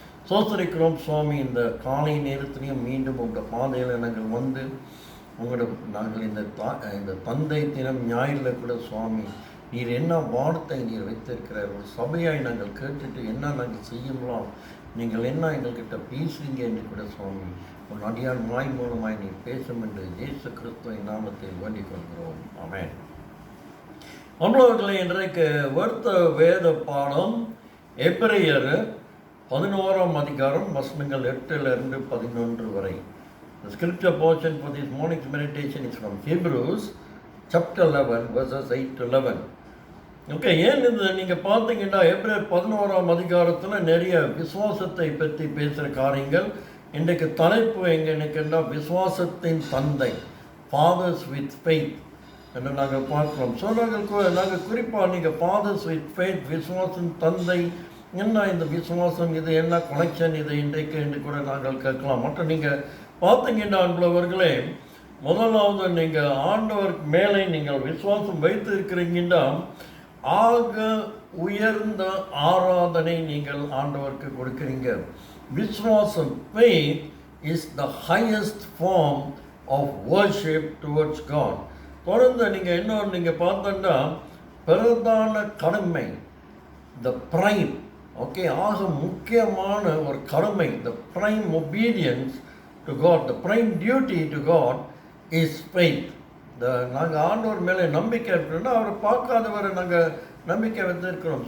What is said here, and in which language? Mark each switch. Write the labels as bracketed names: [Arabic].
[Tamil] சோதரிக்கிறோம் சுவாமி, இந்த காலை நேரத்திலையும் மீண்டும் உங்கள் பாதையில் நாங்கள் வந்து நாங்கள் இந்த தந்தை தினம் ஞாயிறில் கூட சுவாமி நீர் என்ன வார்த்தை நீர் வைத்திருக்கிறார், ஒரு சபையாய் நாங்கள் கேட்டுட்டு என்ன நாங்கள் செய்யலாம், நீங்கள் என்ன எங்கள்கிட்ட பேசுறீங்க என்று கூட சுவாமி உன் அடியான் வாய் மூலமாய் நீர் பேசும் என்று இயேசு கிறிஸ்துவின் நாமத்தில் வேண்டிக் கொள்கிறோம். ஆமென். அன்பர்களே, இன்றைக்கு வருத்த வேத பாடம் எபிரேயர் 11ஆம் அதிகாரம் வசனங்கள் 8 to 11 வரை. [English] The scripture portion for this morning's meditation is from Hebrews chapter 11 verses 8 to 11. [Tamil] Okay, ஏன் இது நீங்கள் பார்த்தீங்கன்னா எபிரேயர் 11ஆம் அதிகாரத்தில் நிறைய விசுவாசத்தை பற்றி பேசுகிற காரியங்கள். இன்றைக்கு தலைப்பு எங்கன்னா விசுவாசத்தின் தந்தை, ஃபாதர்ஸ் வித் ஃபெய்த் என்று நாங்கள் பார்க்குறோம். ஸோ நாங்கள் குறிப்பாக நீங்கள் ஃபாதர்ஸ் வித் ஃபெய்த், விசுவாசம் தந்தை, என்ன இந்த விசுவாசம், இது என்ன கனெக்ஷன், இது இன்றைக்கு என்று கூட நாங்கள் கேட்கலாம். மற்றும் நீங்கள் பார்த்தீங்கன்னா அன்புள்ளவர்களே, முதலாவது நீங்கள் ஆண்டவர் மேலே நீங்கள் விசுவாசம் வைத்து இருக்கிறீங்கன்னா ஆக உயர்ந்த ஆராதனை நீங்கள் ஆண்டவருக்கு கொடுக்குறீங்க. [English] விசுவாசம், faith is the highest form of worship towards God. [Tamil] தொடர்ந்து நீங்கள் இன்னொன்று நீங்கள் பார்த்தோன்னா பிரதான கடமை, [English] the prime, [Tamil] ஓகே, ஆக முக்கியமான ஒரு கடமை, [English] the prime obedience to God, the prime duty to God is faith. [Tamil] நாங்கள் ஆண்டவர் மேலே நம்பிக்கை இருக்கிறோன்னா அவரை பார்க்காதவரை நாங்கள் நம்பிக்கை வைத்திருக்கிறோம்.